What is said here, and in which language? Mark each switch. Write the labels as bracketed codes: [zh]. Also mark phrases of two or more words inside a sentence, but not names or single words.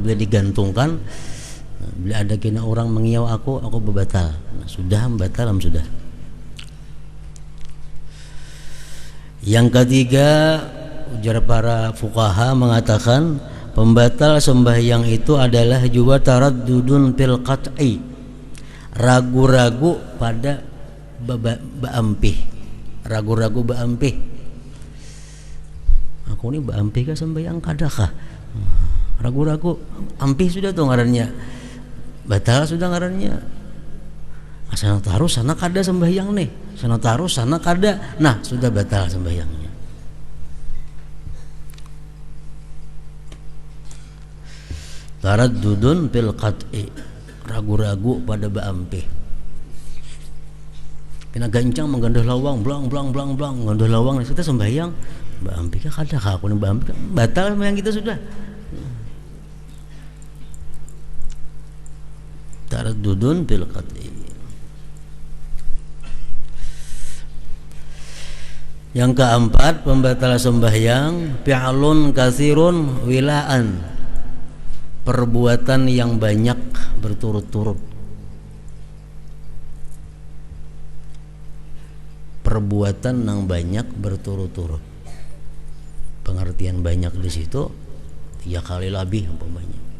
[bjn] Bila digantungkan, bila ada kena orang mengiau aku berbatal. Nah, sudah batal, sudah. Yang ketiga, ujar para fuqaha mengatakan pembatal sembahyang itu adalah juga [ar] تردد في القطع, [bjn] ragu-ragu pada baampih, ragu-ragu baampih. Aku ini ampi kah sembahyang kadakah? Ragu-ragu, ampi sudah tuh ngarannya, batal sudah ngarannya. Sana taruh sana kada sembahyang nih, sana taruh sana kada, nah sudah batal sembahyangnya. [ar] تردد في القطع, [bjn] ragu-ragu pada baampi. Kena gancang menggandah lawang, blang gandah lawang, kita sembahyang, baampi kah kada kah aku nih baampi batal sembahyang kita sudah. [ar] تردد في القطع. [bjn] Yang keempat, pembatal sembahyang [ar] فعل كثير ولاء, [bjn] perbuatan yang banyak berturut-turut. Perbuatan yang banyak berturut-turut. Pengertian banyak di situ 3 kali lebih umpamanya.